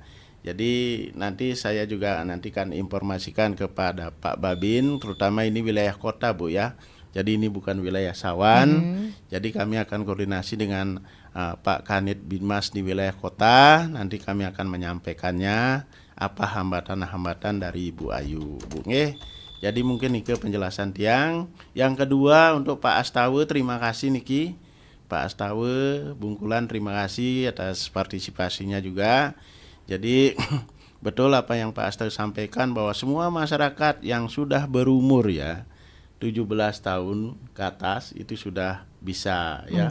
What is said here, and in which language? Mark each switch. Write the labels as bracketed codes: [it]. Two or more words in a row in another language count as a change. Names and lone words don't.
[id] Jadi nanti saya juga kan informasikan kepada Pak Babin, terutama ini wilayah kota Bu ya. Jadi ini bukan wilayah Sawan. Jadi kami akan koordinasi dengan Pak Kanit Binmas di wilayah kota. Nanti kami akan menyampaikannya apa hambatan-hambatan dari Ibu Ayu. Bu nggih. Jadi mungkin niki penjelasan tiang. Yang kedua untuk Pak Astawe, terima kasih niki. Pak Astawe, Bungkulan, terima kasih atas partisipasinya juga. Jadi betul apa yang Pak Astawe sampaikan bahwa semua masyarakat yang sudah berumur ya 17 tahun ke atas itu sudah bisa ya